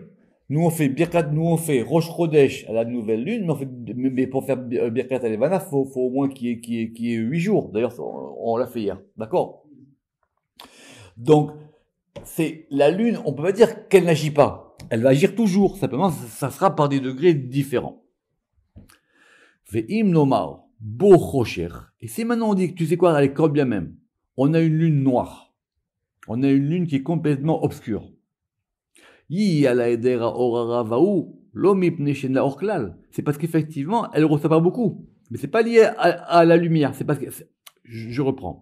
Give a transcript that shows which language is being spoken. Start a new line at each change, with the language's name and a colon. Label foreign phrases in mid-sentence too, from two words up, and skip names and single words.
French: Nous on fait Rosh Chodesh à la nouvelle lune, mais pour faire Birkat Alevana, faut au moins qu'il y ait 8 jours. D'ailleurs, on l'a fait hier. D'accord? Donc, c'est la lune, on peut pas dire qu'elle n'agit pas. Elle va agir toujours. Simplement, ça sera par des degrés différents.
Hebrew: ואם נאמר, בו חושך.
French: Et si maintenant on dit que tu sais quoi, elle est quand bien même. On a une lune noire. On a une lune qui est complètement obscure. C'est parce qu'effectivement, elle ne reçoit pas beaucoup. Mais c'est pas lié à la lumière. C'est parce que, je reprends.